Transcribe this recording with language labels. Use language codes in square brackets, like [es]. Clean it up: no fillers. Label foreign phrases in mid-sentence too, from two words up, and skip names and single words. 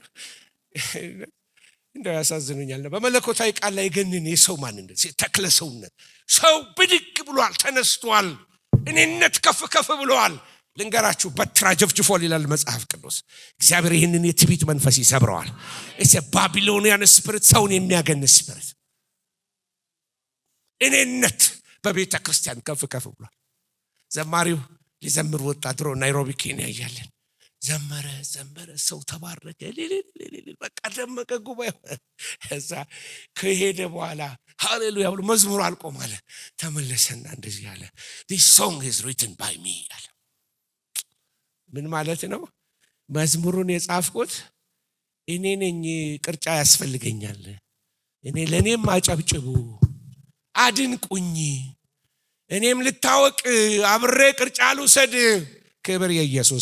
[am] እንደው ያሳዝኑኛል። በመለኮታዊ ቃል ላይ የገነነ የሰው ማንነት፣ ተክለ ሰውነት። ሰው ብድግ ብሏል፣ ተነስቷል። እኔነት ከፍ ብሏል። ልንገራችሁ በትራ ጀፍጅፏል ይላል መጽሐፍ ቅዱስ። እግዚአብሔር ይህንን የትዕቢት መንፈስ ይሰብረዋል። [en] it's a Babylonian spirit፣ [am] ሰውን የሚያገን ስፒሪት። እኔነት በቤተ ክርስቲያን ከፍ ብሏል። ዘማሪው ሊዘምር ወጣ። ድሮ ናይሮቢ ኬንያ እያለን ዘመረ፣ ሰው ተባረከ፣ በቃ ደመቀ ጉባኤው። እዛ ከሄደ በኋላ ሃሌሉያ ብሎ መዝሙር አልቆም አለ። ተመለሰና እንደዚህ አለ [en] this song is written by me [am] አለ። ምን ማለት ነው? መዝሙሩን የጻፍኩት እኔ ነኝ። ቅርጫ ያስፈልገኛል። ለኔም አጨብጭቡ፣ አድንቁኝ፣ እኔም ልታወቅ አብሬ ቅርጫ ልውሰድ። ክብር የኢየሱስ